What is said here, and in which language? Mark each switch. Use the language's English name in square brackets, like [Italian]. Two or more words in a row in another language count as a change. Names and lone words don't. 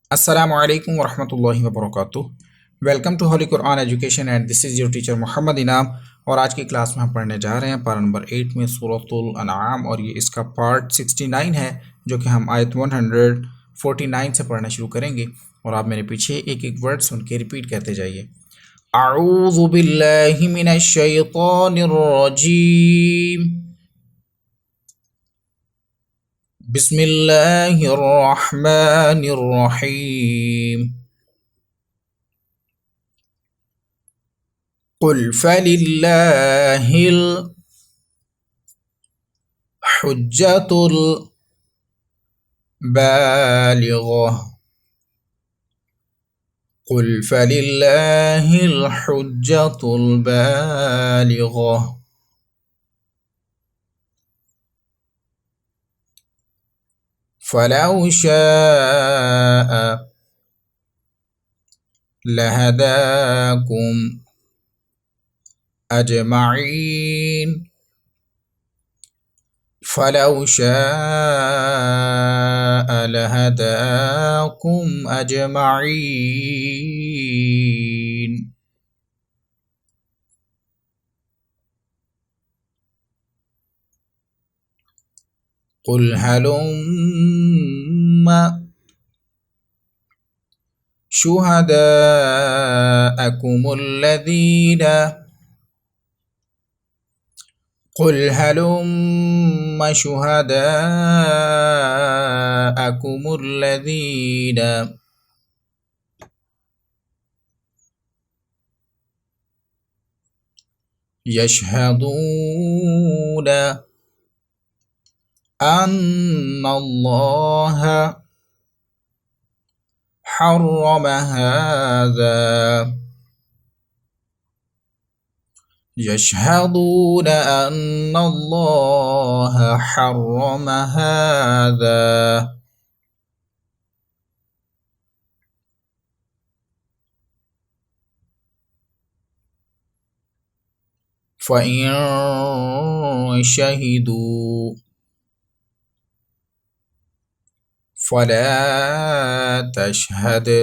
[Arabic] السلام عليكم ورحمة الله وبركاته. [English] Welcome to Holy Quran Education and this is your teacher Mohammad Inam. [Urdu] اور آج کی کلاس میں ہم پڑھنے جا رہے ہیں پارہ نمبر 8 میں سورۃ الانعام، اور یہ اس کا پارٹ 69 ہے جو کہ ہم آیت 149 سے پڑھنا شروع کریں گے. اور آپ میرے پیچھے ایک ایک ورڈ سن کے ریپیٹ کرتے جائیے. [Arabic] أعوذ بالله من الشيطان الرجيم، بسم الله الرحمن الرحيم. قل فلله الحجة البالغة، قل فلله الحجة البالغة، فلو شاء لهداكم أجمعين، فلو شاء لهداكم أجمعين. قل هلم شهداءكم الذين, قل هلم شهداءكم الذين يشهدون أن الله حرم هذا، يشهدون أن الله حرم هذا, فإن شهدوا فلا تشهد